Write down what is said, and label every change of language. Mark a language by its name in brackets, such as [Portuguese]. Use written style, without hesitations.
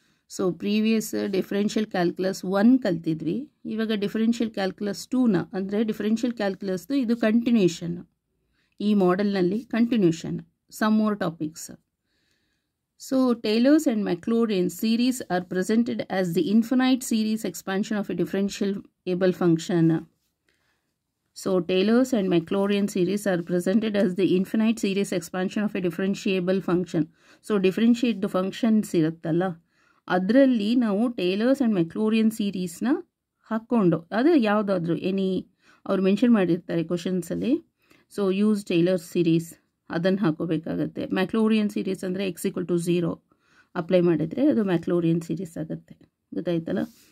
[Kannada] So previous differential calculus 1 ಕಲ್ತಿದ್ವಿ, ಇವಾಗ differential calculus 2ನ ಅಂದರೆ differential ಕ್ಯಾಲ್ಕುಲಸ್ದು ಇದು ಕಂಟಿನ್ಯೂಷನ್. [English] ಈ ಮಾಡೆಲ್ನಲ್ಲಿ continuation some more topics. So Taylor's and Maclaurin series are presented as the infinite series expansion of a differentiable function. So Taylor's and Maclaurin series are presented as the infinite series expansion of a differentiable function. So differentiate the functions [Kannada] ಇರುತ್ತಲ್ಲ, ಅದರಲ್ಲಿ ನಾವು Taylor's and ಮ್ಯಾಕ್ಲೋರಿಯನ್ ಸೀರೀಸ್ನ ಹಾಕ್ಕೊಂಡು ಅದು ಯಾವುದಾದ್ರೂ ಅವ್ರು mention ಮಾಡಿರ್ತಾರೆ ಕ್ವಶನ್ಸಲ್ಲಿ. So use Taylor's series ಅದನ್ನು ಹಾಕೋಬೇಕಾಗತ್ತೆ. ಮ್ಯಾಕ್ಲೋರಿಯನ್ series ಅಂದರೆ x = 0 ಅಪ್ಲೈ ಮಾಡಿದರೆ ಅದು ಮ್ಯಾಕ್ಲೋರಿಯನ್ ಸೀರೀಸ್ ಆಗುತ್ತೆ, ಗೊತ್ತಾಯ್ತಲ್ಲ.